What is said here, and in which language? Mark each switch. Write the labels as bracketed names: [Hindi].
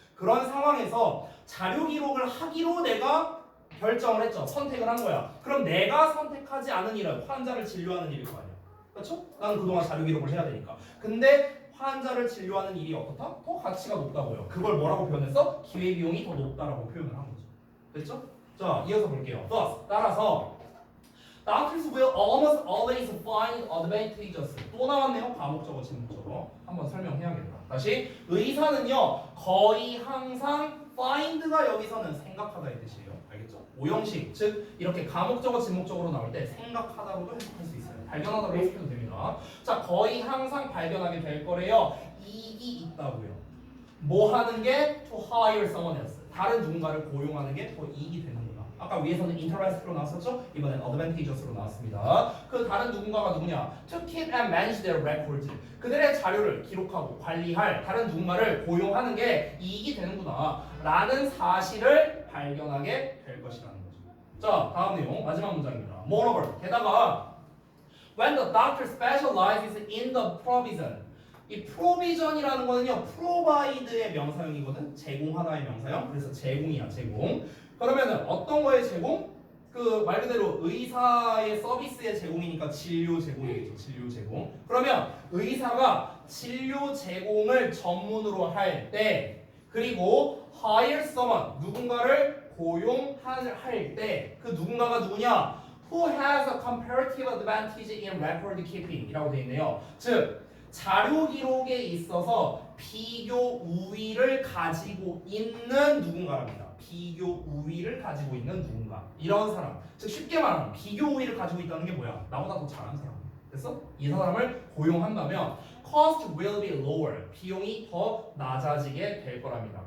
[Korean] 그런 상황에서 자료 기록을 하기로 내가 결정을 했죠. 선택을 한 거야. 그럼 내가 선택하지 않은 일은 환자를 진료하는 일일 거 아니야. 그렇죠? 나는 그동안 자료 기록을 해야 되니까. 근데 환자를 진료하는 일이 어떻다? 더 가치가 높다고요. 그걸 뭐라고 표현했어? 기회비용이 더 높다라고 표현을 한 거죠. 됐죠? 자, 이어서 볼게요. [English] Thus, [Korean] 따라서 [English] Doctors will almost always find advantageous. [Korean] 또 나왔네요. 과목적어, 지목적어. 한번 설명해야겠다. 다시, 의사는요 거의 항상 find가 여기서는 생각하다의 뜻이에요. 알겠죠? 오형식, 즉 이렇게 과목적어, 지목적어로 나올 때 생각하다로도 해석할 수 있어요. 발견하다로 해석해도 됩니다. 자, 거의 항상 발견하게 될 거래요. 이익이 있다고요. 뭐 하는 게 [English] to hire someone else. [Korean] 다른 누군가를 고용하는 게 더 이익이 되는구나. 아까 위에서는 interest로 나왔었죠? 이번엔 advantageous로 나왔습니다. 그 다른 누군가가 누구냐? [English] To keep and manage their records. [Korean] 그들의 자료를 기록하고 관리할 다른 누군가를 고용하는 게 이익이 되는구나 라는 사실을 발견하게 될 것이라는 거죠. [English] 자, 다음 내용 마지막 문장입니다. Moreover, [Korean] 게다가 [English] when the doctor specializes in the provision. [Korean] 이 provision이라는 거는요 provide의 명사형이거든. 제공하다의 명사형. 그래서 제공이야, 제공. 그러면은 어떤 거의 제공? 그 말 그대로 의사의 서비스의 제공이니까 진료 제공이겠죠. 진료 제공. 그러면 의사가 진료 제공을 전문으로 할 때, 그리고 [English] hire someone [Korean] 누군가를 고용할 때 그 누군가가 누구냐? [English] Who has a comparative advantage in record keeping [Korean] 이라고 되어 있네요. 즉 자료 기록에 있어서 비교 우위를 가지고 있는 누군가랍니다. 비교 우위를 가지고 있는 누군가. 이런 사람. 즉 쉽게 말하면 비교 우위를 가지고 있다는 게 뭐야? 나보다 더 잘하는 사람. 됐어? 이 사람을 고용한다면 [English] cost will be lower. [Korean] 비용이 더 낮아지게 될 거랍니다.